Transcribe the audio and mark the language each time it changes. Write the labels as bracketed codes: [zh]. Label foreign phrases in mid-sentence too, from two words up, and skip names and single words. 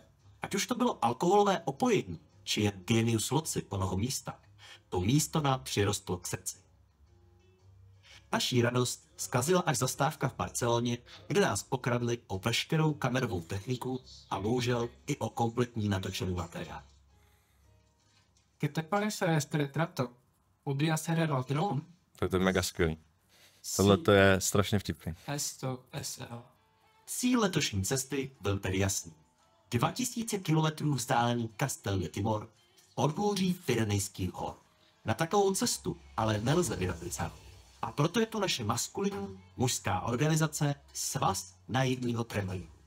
[cs] Ať už to bylo alkoholové opojení, či jen [la] genius loci [cs] onoho místa, to místo nám přirostlo k srdci. Naší radost zkazila až zastávka v Barceloně, kde nás okradli o veškerou kamerovou techniku a bohužel i o kompletní natočený materiál. [es] ¿Qué te parece este retrato? ¿Podría ser el ladrón? [cs] To je mega skvělý. Tohle to je strašně vtipný. [es] Esto es el... [cs] Cíl letošní cesty byl tedy jasný. 2000 km vzdálený Castel de Timor podhůří Pyrenejských hor. Na takovou cestu ale nelze vydat licenci. A proto je to naše maskulinní mužská organizace Svaz naivního tremeru.